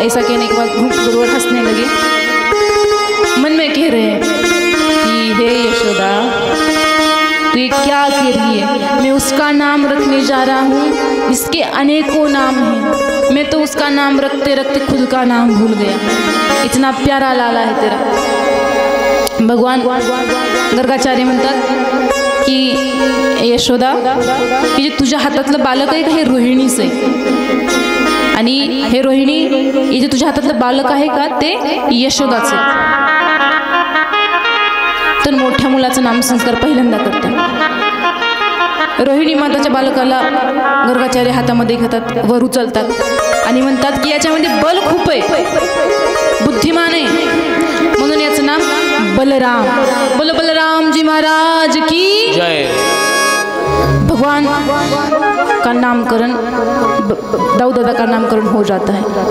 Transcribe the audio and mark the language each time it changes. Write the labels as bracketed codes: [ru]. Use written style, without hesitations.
[hi] ऐसा कहने के बाद गुरुवर हंसने लगे. मन में कह रहे हैं कि हे यशोदा तो ये क्या कह रही है, मैं उसका नाम रखने जा रहा हूँ जिसके अनेकों नाम हैं. मैं तो उसका नाम रखते रखते खुद का नाम भूल गया. इतना प्यारा लाला है तेरा. [mr] भगवान गर्गाचार्य म्हणतात की यशोदा की जे तुझ्या हातातलं बालक आहे का हे रोहिणीचं आहे आणि हे रोहिणी हे जे तुझ्या हातातलं बालक आहे का ते यशोदाचं आहे. तर मोठ्या मुलाचं नामसंस्कार पहिल्यांदा करतात. रोहिणी माताच्या बालकाला गर्गाचार्य हातामध्ये घेतात, वर उचलतात आणि म्हणतात की याच्यामध्ये बल खूप आहे, बुद्धिमान आहे म्हणून याचं नाम बलराम. [hi] बोलो बलराम जी महाराज की जय. भगवान का नामकरण दाऊ दादा का नामकरण हो जाता है.